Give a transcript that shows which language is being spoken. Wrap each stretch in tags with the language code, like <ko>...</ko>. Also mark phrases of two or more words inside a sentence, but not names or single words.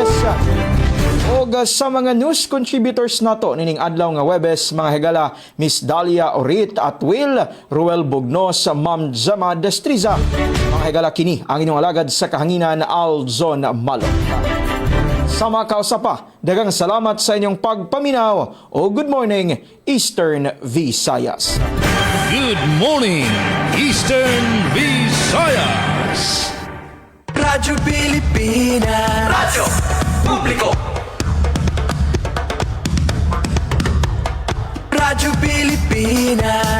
<ceb>O sa mga</ceb> <en>news contributors</en> <ceb>nato nining adlaw nga Webes, mga higala, Miss Dalia Orit at Will, Ruel Bugnos, Ma'am Jama Destriza. Mga higala, kini ang inyong alagad sa kahanginan, Alzon Malok. Sama kausapa, daghang salamat sa inyong pagpaminaw o Good Morning Eastern Visayas.</ceb> <en>Good morning, Eastern Visayas. Radyo Pilipinas. Radyo Publiko. Radyo Pilipinas.</en>